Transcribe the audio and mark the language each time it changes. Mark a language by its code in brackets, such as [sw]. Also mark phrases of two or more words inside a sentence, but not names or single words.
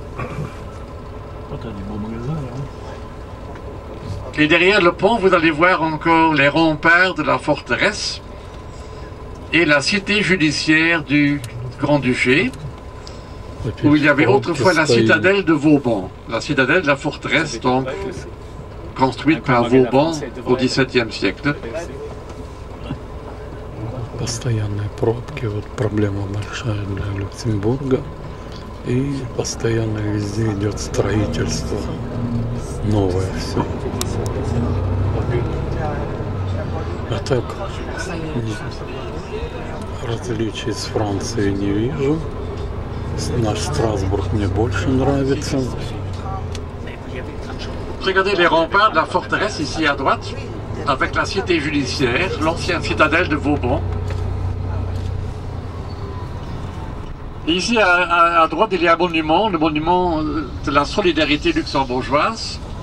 [fr] Et derrière le pont, vous allez voir encore les remparts de la forteresse et la cité judiciaire du Grand-Duché. où il y avait autrefois la citadelle de Vauban. La citadelle, la forteresse, donc, construite par Vauban au XVIIe siècle. [ru] Постоянные пробки, вот проблема большая для Люксембурга. И постоянно везде идет строительство. Новое все. А так различий с Францией не вижу. Наш Страсбург мне больше нравится. [fr] Regardez les remparts de la forteresse ici à droite, avec la cité judiciaire, l'ancienne citadelle de Vauban. Et ici à droite, il y a un monument, le monument de la solidarité luxembourgeoise.